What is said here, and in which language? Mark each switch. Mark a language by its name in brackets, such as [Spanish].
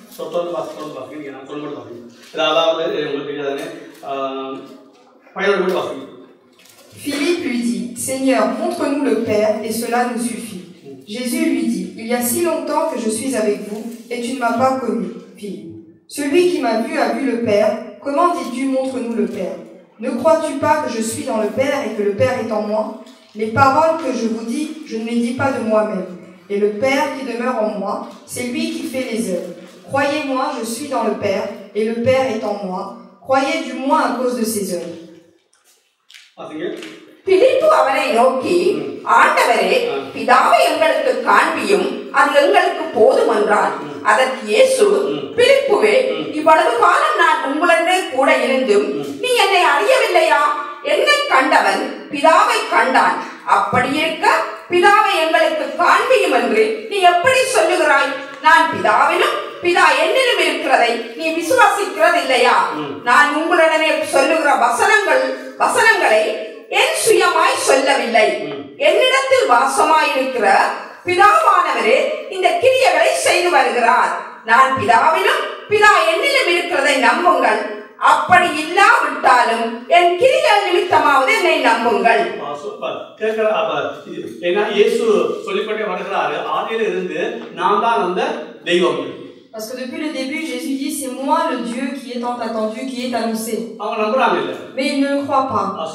[Tamil] தொடர்ந்து வாசிங்க நான் சொல்ல மட்டும் வாசிங்க. அதாவது உங்களுக்கு தெரியாதானே பயனோட மட்டும் வாசிங்க. [French] Philippe lui dit, Seigneur, montre-nous le Père et cela nous suffit. Jésus lui dit, il y a si longtemps que je suis avec vous et tu ne m'as pas connu, Philippe. Celui qui m'a vu a vu le Père. Comment dis-tu, montre-nous le Père? Ne crois-tu pas que je suis dans le Père et que le Père est en moi? Les paroles que je vous dis, je ne les dis pas de moi-même. Et le Père qui demeure en moi, c'est lui qui fait les œuvres. Croyez-moi, je suis dans le Père et le Père est en moi. Croyez du moins à cause de ses œuvres. [Tamil] பிலிப்பு அவரை நோக்கி, ஆண்டவரே, பிதாவை எங்களுக்கு காண்பியும் அது எங்களுக்கு போதும் என்றார். அதற்கு இயேசு, பிலிப்புவே, இவ்வளவு காலம் நான் உங்களுடனே கூட இருந்தும் நீ என்னை அறியவில்லையா? என்னை கண்டவன் பிதாவை கண்டான். அப்படி இருக்க பிதாவை எங்களுக்கு காண்பியும் என்று நீ எப்படி சொல்லுகிறாய்? நான் பிதாவிலும் பிதா என்னிலும் இருக்கிறதை நீ விசுவாசிக்கிறது இல்லையா? நான் உங்களுடனே சொல்லுகிற வசனங்களை என் சுயமாய் சொல்லவில்லை. என்னிடத்தில் வாசமாயிருக்கிற பிதாவானவரே இந்த கிரியைகளை செய்து வருகிறார். நான் பிதாவிலும் பிதா என்னிலும் இருக்கிறதை நம்புங்கள். அப்படி இல்லாவிட்டாலும் என் கிரியைகள் நிமித்தமாவது என்னை நம்புங்கள். இயேசு சொல்லிக்கொண்டே வருகிறாரு, ஆதியில இருந்து நான் தான் அந்த தெய்வம். [French] Parce que depuis le début, Jésus dit, c'est moi le Dieu qui est tant attendu, qui est annoncé. Mais ils ne le croient pas.